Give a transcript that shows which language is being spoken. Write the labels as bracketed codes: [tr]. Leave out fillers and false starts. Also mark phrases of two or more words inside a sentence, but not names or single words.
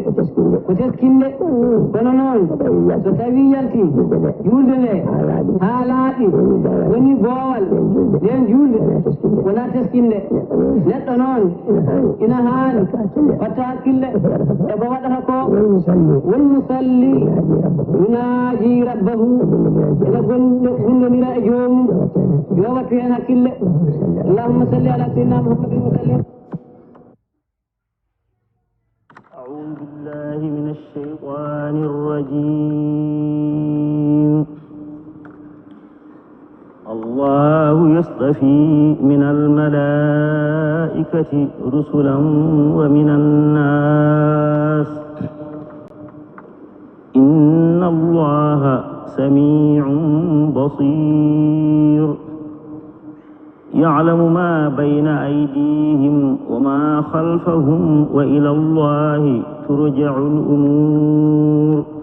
[ff] ko teskinde kono noon so tawi yalti juulde nde haa laaɓi woni boowal nden juulde wona teskinde neɗɗo noon ina haani watta hakkille e ko waɗata ko won musalli [ar] يناجي ربه [ff] ene gundodira e joomum yo wattu hen hakkille [ar] اللهم صل على سيدنا محمد وسلم. أعوذ بالله من الشيطان الرجيم. الله يصطفي من الملائكة رسلا ومن الناس إن الله سميع بصير يعلم ما بين أيديهم وما خلفهم وإلى الله ترجع الأمور.